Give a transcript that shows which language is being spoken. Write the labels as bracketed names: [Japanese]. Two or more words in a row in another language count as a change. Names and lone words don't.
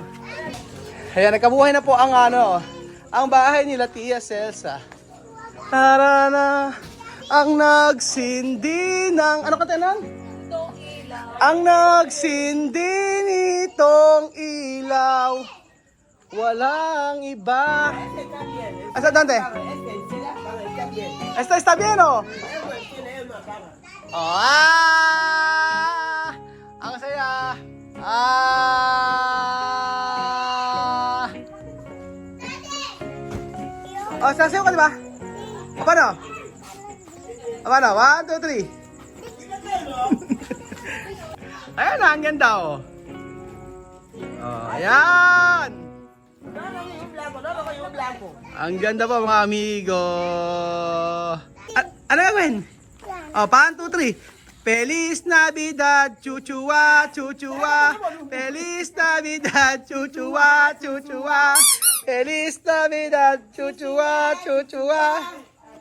[Filipino] Ayan, nagkabuhay na po ang ang bahay nila Tia Celsa. Tarana, ang nagsindi ng, ano katanan? Ang nagsindi nitong ilaw, walang iba. Asa Dante? [Spanish] Está bien, oh. [Filipino] Oh, ang saya. Oh, sasayaw ka, di ba? Paano? Paano? 1, 2, 3. Ayan na, ang ganda, oh. Oh, ayan. Ang ganda pa, mga amigo. Ano gawin? Oh, 1, 2, 3. [Spanish] Feliz Navidad, chuchua, chuchua. Feliz Navidad, chuchua, chuchua. Feliz Navidad, chuchua, chuchua.